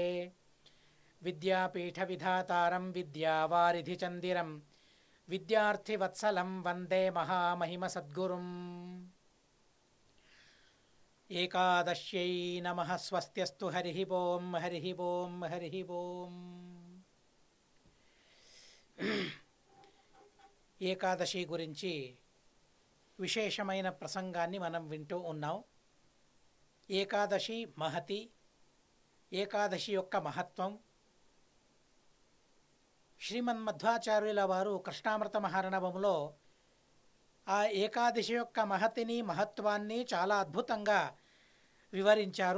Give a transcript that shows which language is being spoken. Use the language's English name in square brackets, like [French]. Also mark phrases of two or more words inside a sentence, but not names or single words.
[Sanskrit] विद्यापीठविधातारं विद्यावारिधिचन्दिरं विद्यार्थिवत्सलं वन्दे महामहिमसद्गुरुम्। एकादश्यै नमः। स्वस्त्यस्तु हरिः ओं हरिः ओं हरिः ओं। [Telugu] ఏకాదశి గురించి విశేషమైన ప్రసంగాన్ని మనం వింటూ ఉన్నాం. ఏకాదశి మహతి, ఏకాదశి యొక్క మహత్వం శ్రీమన్మధ్వాచార్యుల వారు కృష్ణామృత మహార్ణవంలో ఆ ఏకాదశి యొక్క మహతిని మహత్వాన్ని చాలా అద్భుతంగా వివరించారు.